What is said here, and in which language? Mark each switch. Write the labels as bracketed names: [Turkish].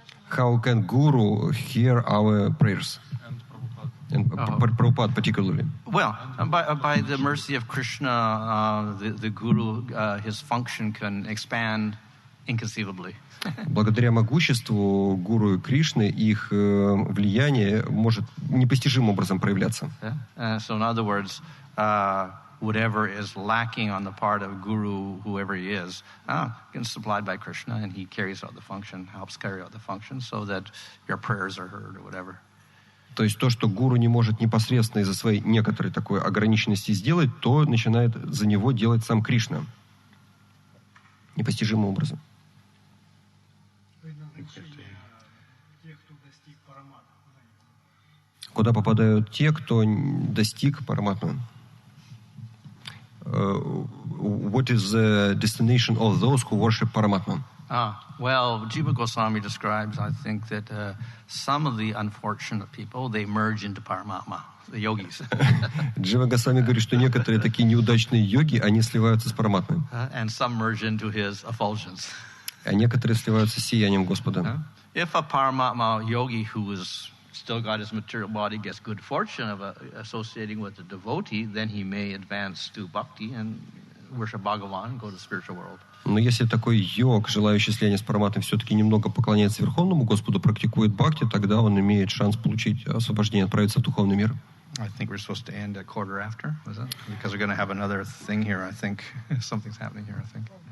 [English] How can Guru hear our prayers? And Prabhupada particularly. Well, by the mercy of Krishna, the Guru, his function can expand inconceivably. [Russian] Благодаря могуществу Гуру и Кришны их влияние может непостижимым образом проявляться. [English] So in other words, whatever is lacking on the part of Guru, whoever he is, gets supplied by Krishna, and he carries out the function, helps carry out the function, so that your prayers are heard or whatever. [Russian] То есть то, что гуру не может непосредственно из-за своей некоторой такой ограниченности сделать, то начинает за него делать сам Кришна. Непостижимым образом. Куда попадают те, кто достиг параматмы? [English] What is the destination of those who worship Paramatma? Well, Jiva Goswami describes, I think, that some of the unfortunate people, they merge into Paramatma, the yogis. [Russian] Джива Госвами говорит, что некоторые такие неудачные йоги, они сливаются с Параматмой. [English] And some merge into his effulgence. [Russian] А некоторые сливаются с сиянием Господа. [English] If a Paramatma yogi who is still got his material body gets good fortune of associating with a devotee, then he may advance to Bhakti and worship Bhagavan and go to the spiritual world. [Russian] Но если такой йог, желающий слияния с Параматмой, все-таки немного поклоняется Верховному Господу, практикует Бхакти, тогда он имеет шанс получить освобождение, отправиться в духовный мир. [English] I think we're supposed to end at quarter after, was that? Because we're going to have another thing here, I think. Something's happening here, I think.